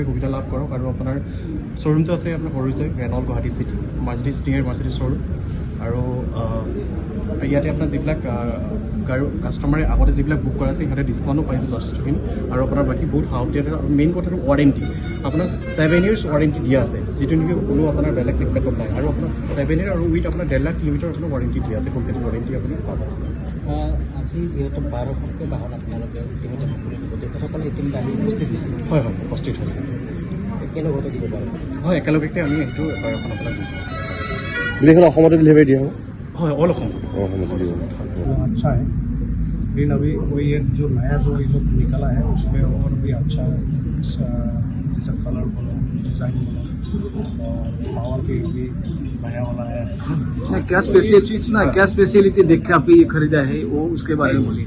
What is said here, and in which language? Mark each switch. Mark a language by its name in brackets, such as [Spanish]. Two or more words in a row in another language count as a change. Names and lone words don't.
[Assamese] সুবিধা লাভ কৰক আৰু আপোনাৰ শ্ব'ৰুমটো আছে আপোনাৰ সৰুজে ৰেনল্ট গুৱাহাটী চিটি মাৰ্চিডিজ নিয়াৰ মাৰ্চিডিজ শ্ব'ৰুম আৰু ইয়াতে আপোনাৰ যিবিলাক কাষ্টমাৰে আগতে যিবিলাক বুক কৰা আছে সিহঁতে ডিছকাউণ্টো পাইছে যথেষ্টখিনি আৰু আপোনাৰ বাকী বহুত সাহসীয়া আৰু মেইন কথাটো ৱাৰেণ্টি আপোনাৰ 7 years ৱাৰেণ্টি দিয়া আছে যিটো নেকি কোনো আপোনাৰ বেলেগ ছেগমেণ্টত নাই আৰু আপোনাৰ 7 year আৰু উইথ আপোনাৰ 1.5 লাখ কিলোমিটাৰ আপোনাৰ ৱাৰেণ্টি দিয়া আছে [English] company warranty [Assamese] আপুনি পাব আজি যিহেতু 12খনকৈ বাহন আপোনালোকে ইতিমধ্যে মুকলি দিব তেখেতসকলে ইতিমধ্যে আহি উপস্থিত হৈছে হয় উপস্থিত হৈছে একেলগতে দিব পাৰে হয় একেলগতে আমি সেইটো এখন আপোনাক দিম গোটেইখন অসমতে ডেলিভাৰী দিয়া হ'ব হয় অল অসম [Hindi] अच्छा है लेकिन अभी कोई एक जो नया जो ये लोग निकला है उसमें और भी अच्छा है जैसे कलर बोलो डिज़ाइन बोलो और पावर भी नया वाला है क्या स्पेशलिटी देख के आप ये खरीदा है वो उसके बारे में बोलिए